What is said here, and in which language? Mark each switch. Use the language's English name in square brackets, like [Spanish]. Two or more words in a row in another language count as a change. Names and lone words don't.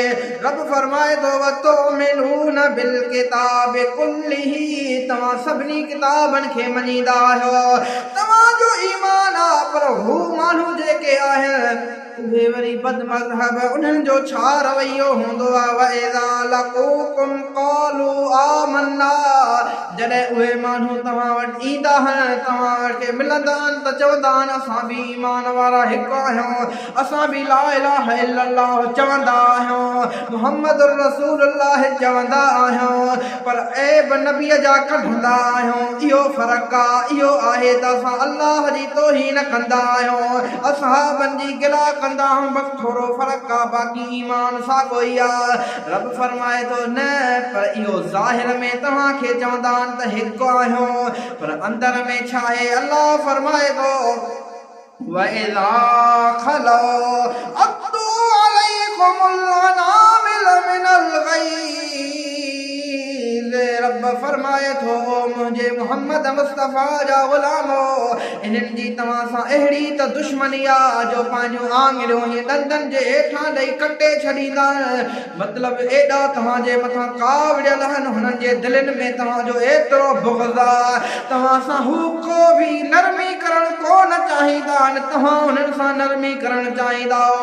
[Sindhi] रब फरमाए थो, [Arabic] وتؤمنون بالكتاب كله, [Sindhi] तव्हां सभिनी किताबनि खे मञींदा आहियो, तव्हांजो ईमान आ, पर हू माण्हू जेके आहिनि उहे वरी बदमज़हब, उन्हनि जो छा रवैयो हूंदो आहे। [Arabic] وإذا لقوكم قالوا آمنا, [Sindhi] जॾहिं उहे माण्हू तव्हां वटि ईंदा आहिनि, तव्हां वटि मिलंदा आहिनि त चवंदा आहिनि, असां बि ईमान वारा हिकु आहियूं, असां बि [Arabic] لا إله إلا الله [Sindhi] चवंदा आहियूं, [Arabic] محمد رسول الله [Sindhi] चवंदा आहियूं, पर ऐब नबीअ जा कढंदा आहियूं। इहो फ़र्क़ु आहे। इहो आहे त असां अल्लाह जी तौहीन कंदा आहियूं, असहाबनि जी गिला कंदा आहियूं, बसि थोरो फ़र्क़ु आहे, बाक़ी ईमान साॻियो ई आहे। रब फरमाए थो, न, पर इहो ज़ाहिर में तव्हांखे चवंदा आहिनि त हिकु आहियूं, पर अंदर में छा आहे। अल्लाह फरमाए थो, [Arabic] وإذا خلوا عضوا عليكم الأنامل من الغيظ. [Sindhi] रब फरमाए थो, मुंहिंजे मोहम्मद मुस्तफ़ा जा ग़ुलामो, इन्हनि जी तव्हां सां अहिड़ी त दुश्मनी आहे जो पंहिंजूं आङिरियूं हीअ ॾंदनि जे हेठां ॾेई कटे छॾींदा आहिनि। मतिलबु एॾा तव्हांजे मथां कावड़ियल आहिनि, हुननि जे दिलनि में तव्हांजो एतिरो बुग़्ज़ आहे, तव्हां सां हू को बि नरमी करणु कोन चाहींदा आहिनि, तव्हां हुननि सां नरमी करणु चाहींदा हो।